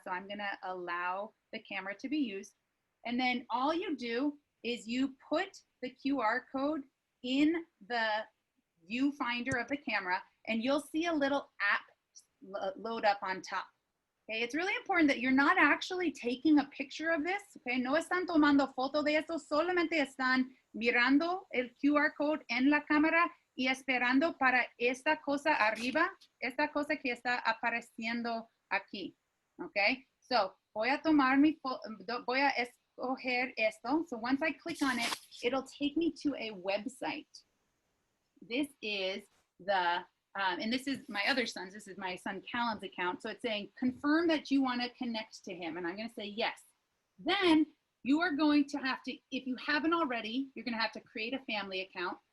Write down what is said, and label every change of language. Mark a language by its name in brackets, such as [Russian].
[English] So I'm going to allow the camera to be used. And then all you do is you put the QR code in the viewfinder of the camera and you'll see a little app load up on top. Okay, it's really important that you're not actually taking a picture of this. [Spanish] Okay, no están tomando foto de esto, solamente están mirando el QR code en la cámara y esperando para esta cosa arriba, esta cosa que está apareciendo aquí. Okay, so voy a tomar voy a escoger esto. [English] So once I click on it, it'll take me to a website. This is the, and this is my other son's, this is my son Callum's account. So it's saying, confirm that you want to connect to him. And I'm going to say yes. Then you are going to have to, if you haven't already, you're going to have to create a family account.